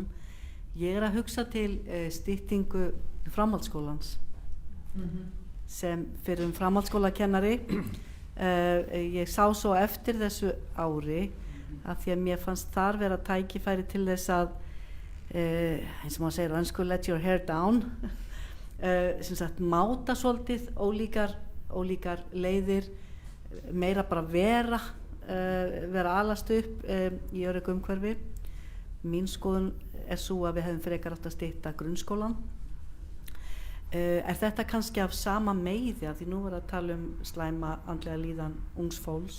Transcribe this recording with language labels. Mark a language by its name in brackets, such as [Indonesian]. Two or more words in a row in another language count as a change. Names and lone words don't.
[Icelandic] Ég að hugsa til styttingu framhaldsskólans sem fyrir framhaldsskólakennari. Ég sá svo eftir þessu ári að því að mér fannst þar vera tækifæri til þess að eins og maður segir á ensku, [English] let your hair down, [Icelandic] sem sagt máta svolítið ólíkar leiðir, meira bara vera alast upp í öruggu umhverfi. Mín skoðun sú að við hefum frekar átt að stytta grunnskólan. Þetta kannski af sama meiði, af því nú er að tala slæma andlega líðan ungs fólks.